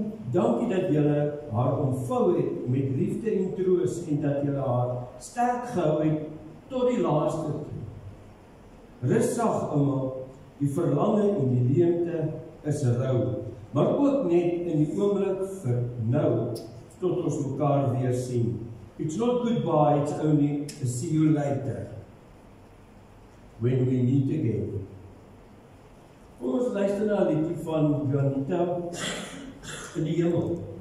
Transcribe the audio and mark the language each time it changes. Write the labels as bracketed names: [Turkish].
[Afrikaans] Dankie dat julle haar ontvou het met liefde en troos en dat julle haar sterk gehou het tot die laaste toe. Rustig ouma, die verlange en die leemte is rou, maar ook net in die oomblik vir nou, tot ons mekaar weer sien. [English] It's not goodbye, it's only a see you later, when we meet again. [Afrikaans] Ons luister na 'n liedjie van Juanita in die hemel.